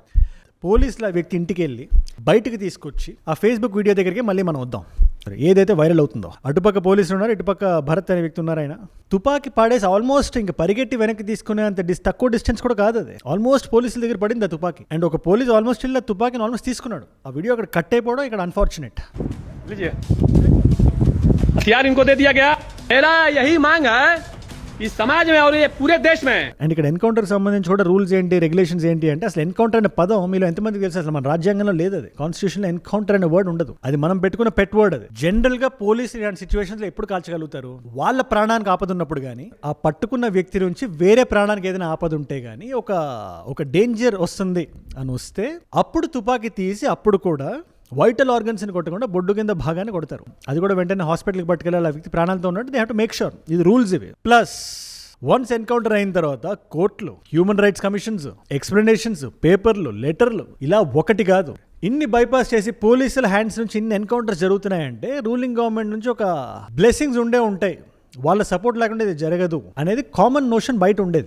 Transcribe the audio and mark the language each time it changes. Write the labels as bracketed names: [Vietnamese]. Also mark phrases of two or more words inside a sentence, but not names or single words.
[Telugu] పోలీసులు ఆ వ్యక్తి ఇంటికి వెళ్ళి బయటకు తీసుకొచ్చి ఆ ఫేస్బుక్ వీడియో దగ్గరికి మళ్ళీ మనం వద్దాం. ఏదైతే వైరల్ అవుతుందో అటుపక్క పోలీసులు ఉన్నారు, ఇటుపక్క భరత్ అనే వ్యక్తి ఉన్నారు. ఆయన తుపాకీ పాడేసి ఆల్మోస్ట్ ఇంక పరిగెట్టి వెనక్కి తీసుకునే అంత తక్కువ డిస్టెన్స్ కూడా కాదు అది. ఆల్మోస్ట్ పోలీసుల దగ్గర పడింది ఆ తుపాకీ, అండ్ ఒక పోలీసు ఆల్మోస్ట్ ఇలా తుపాకీని ఆల్మోస్ట్ తీసుకున్నాడు. ఆ వీడియో అక్కడ కట్ అయిపోవడం ఇక్కడ అన్ఫార్చునేట్. [Hindi] हथियार इनको दे दिया गया, मेरा यही मांग है [Telugu] ఈ సమాజం [Hindi] और ये पूरे देश में. [Telugu] అండ్ ఇక్కడ ఎన్కౌంటర్ సంబంధించి కూడా రూల్స్ ఏంటి, రెగ్యులేషన్స్ ఏంటి అంటే అసలు ఎన్కౌంటర్ అనే పదం మీలో ఎంతమందికి తెలుసు? అసలు మన రాజ్యాంగంలో లేదు, అది కాన్స్టిట్యూషన్ లో ఎన్కౌంటర్ అనే వర్డ్ ఉండదు, అది మనం పెట్టుకున్న [English] pet word. [Telugu] అది జనరల్ గా పోలీసు ఇలాంటి సిచ్యువేషన్స్ లో ఎప్పుడు కాల్చగలుగుతారు? వాళ్ళ ప్రాణానికి ఆపద ఉన్నప్పుడు కానీ, ఆ పట్టుకున్న వ్యక్తి నుంచి వేరే ప్రాణానికి ఏదైనా ఆపద ఉంటే గానీ, ఒక డేంజర్ వస్తుంది అని వస్తే అప్పుడు తుపాకీ తీసి అప్పుడు కూడా [English] vital organs [Telugu] ని కొట్టకుండా బొడ్డు కింద భాగాన్ని కొడతారు. అది కూడా వెంటనే హాస్పిటల్కి పట్టుకెళ్ళాలి. ఆ వ్యక్తి ప్రాణాలతో ఉన్నట్టు [English] they have to make sure. [Telugu] ఇది రూల్స్ ఇవి. [English] plus once encounter [Telugu] అయిన తర్వాత కోర్టులు, [English] human rights commissions, explanations, [Telugu] పేపర్లు, లెటర్లు, ఇలా ఒకటి కాదు ఇన్ని బైపాస్ చేసి పోలీసుల హ్యాండ్స్ నుంచి ఇన్ని ఎన్కౌంటర్స్ జరుగుతున్నాయంటే [English] ruling government [Telugu] నుంచి ఒక బ్లెస్సింగ్స్ ఉంటాయి. వాళ్ళ సపోర్ట్ లేకుండా ఇది జరగదు అనేది [English] common notion [Telugu] బయట ఉండేది.